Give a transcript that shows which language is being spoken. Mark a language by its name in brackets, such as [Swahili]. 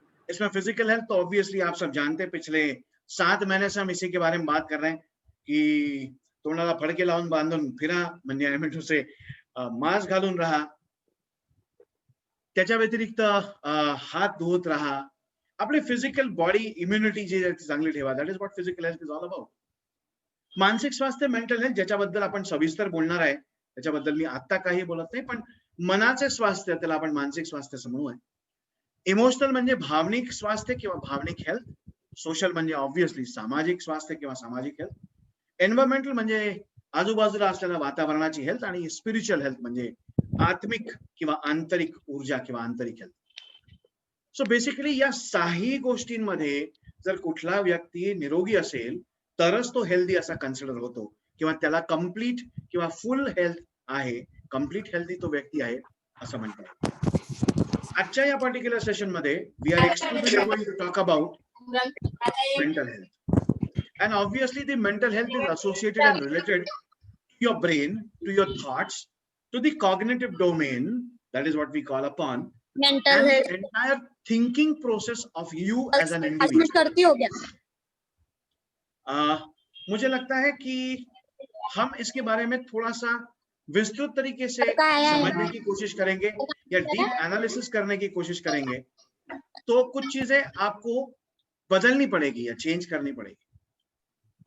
[Hindi] इसमें physical health तो obviously आप सब जानते हैं, पिछले 7 महीने से हम इसी के बारे में बात कर रहे हैं की [Marathi] तोंडाला फडके लावून बांधून फिरा, म्हणजे [English] I mean to say [Marathi] mask घालून राहा, त्याच्या व्यतिरिक्त हात धुवत राहा, आपली फिजिकल बॉडी इम्युनिटी जी चांगली ठेवा. [English] That is what physical health is all about. [Marathi] मानसिक स्वास्थ्य, मेंटल हेल्थ, ज्याच्याबद्दल आपण सविस्तर बोलणार आहे, त्याच्याबद्दल मी आता काही बोलत नाही, पण मनाचे स्वास्थ्य, त्याला आपण मानसिक स्वास्थ्य समजूया. इमोशनल म्हणजे भावनिक स्वास्थ्य किंवा भावनिक हेल्थ. सोशल म्हणजे ऑब्वियसली सामाजिक स्वास्थ्य किंवा सामाजिक हेल्थ. एन्व्हायरमेंटल म्हणजे आजूबाजूला असलेल्या वातावरणाची हेल्थ. आणि स्पिरिच्युअल हेल्थ म्हणजे आत्मिक किंवा आंतरिक ऊर्जा किंवा आंतरिक हेल्थ. सो बेसिकली या 6 गोष्टींमध्ये जर कुठला व्यक्ती निरोगी असेल तरच तो हेल्दी असा कन्सिडर होतो, किंवा त्याला कंप्लीट किंवा फुल हेल्थ आहे, कंप्लीट हेल्दी तो व्यक्ती आहे असं म्हणतात. आजच्या या पर्टिक्युलर सेशन मध्ये [English] We are exclusively going to talk about mental health. And obviously the mental health is associated and related to your brain, to your thoughts, to the cognitive domain, that is what we call upon, mental and health the entire thinking process of you as an individual. [Hindi] करती हो गया। मुझे लगता है कि हम इसके बारे में थोड़ा सा विस्तृत तरीके से समझने की कोशिश करेंगे या डीप एनालिसिस करने की कोशिश करेंगे, तो कुछ चीजें आपको बदलनी पड़ेगी या चेंज करनी पड़ेगी।